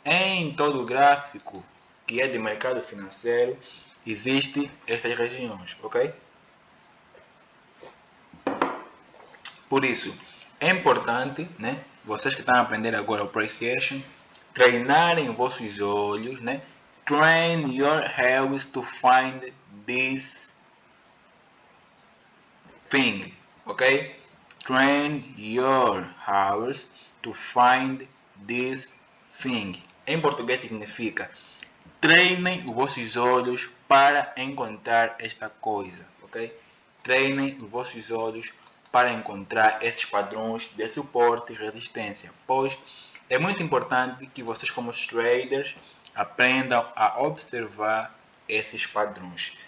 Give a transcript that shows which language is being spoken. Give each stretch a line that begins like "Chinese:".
Portuguese: Em todo gráfico que é de mercado financeiro, existem estas regiões, ok? Por isso, é importante, né, vocês que estão aprendendo agora o Price Action, treinarem os vossos olhos, né?
English: Train your hands to find this thing, ok? Train your hands to find this thing.
Portuguese: Em português significa treinem os vossos olhos para encontrar esta coisa, ok? Treinem os vossos olhos para encontrar esses padrões de suporte e resistência, pois é muito importante que vocês, como traders, aprendam a observar esses padrões.